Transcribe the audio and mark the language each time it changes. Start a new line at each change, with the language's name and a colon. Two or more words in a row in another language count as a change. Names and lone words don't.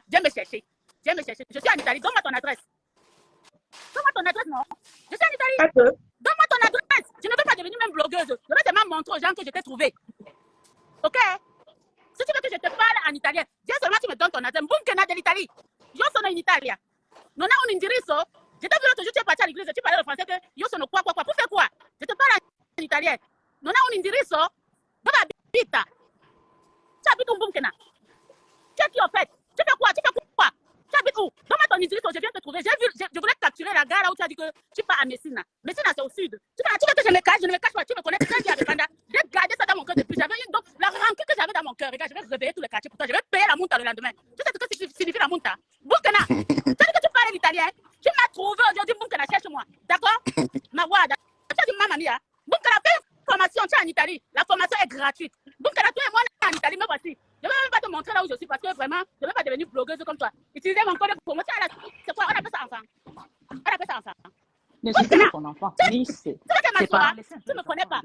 French: Viens me chercher. Viens me chercher. Je suis en Italie. Donne-moi ton adresse. Donne-moi ton adresse, non. Je suis en Italie. Donne-moi ton adresse. Je ne veux pas devenir même blogueuse. Je vais seulement montrer aux gens que je t'ai trouvé. Ok? Si tu veux que je te parle en italien, viens seulement tu me donnes ton adresse. Bunkena de l'Italie.
Italian: Io sono in Italia. Non a un indirizzo.
French: Je t'ai vu l'autre jour, tu es parti à l'église, tu parlais le français que
Italian: io sono
French: quoi. Pour faire quoi? Je te parle en italien.
Italian: Non a un indirizzo. Dove abita?
French: Tu habites où, Bunkena? Qu'est-ce qui en fait? Tu fais quoi? Tu habites où? Donne-moi ton indirizzo, je viens te trouver. Je voulais capturer la gare là où tu as dit que tu pars à Messina. Messina, c'est au sud. Tu veux que je me cache? Je ne me cache pas. Tu me connais très bien avec Panda. J'ai gardé ça dans mon cœur depuis. Donc, la rancune que j'avais dans mon cœur, regarde, je vais réveiller tous les quartiers pour toi. Je vais payer la monta le lendemain. Tu sais ce que signifie la monta? Bunkena. Tu as dit que tu parles l'italien. Tu m'as trouvé aujourd'hui, Bunkena, cherche-moi. D'accord? Ma wada. Tu as dit,
Italian: mamma mia.
French: Bunkena, fais une formation, tu es en Italie. La formation est gratuite. Bunkena, toi et moi, on est en Italie, me voici. Je ne vais même pas te montrer là où je suis parce que vraiment, je ne vais pas devenir blogueuse comme toi. Utiliser mon code de promotion. C'est quoi? On appelle ça enfant. On appelle ça enfant. Ne suis pas ton enfant. Tu ne me connais pas.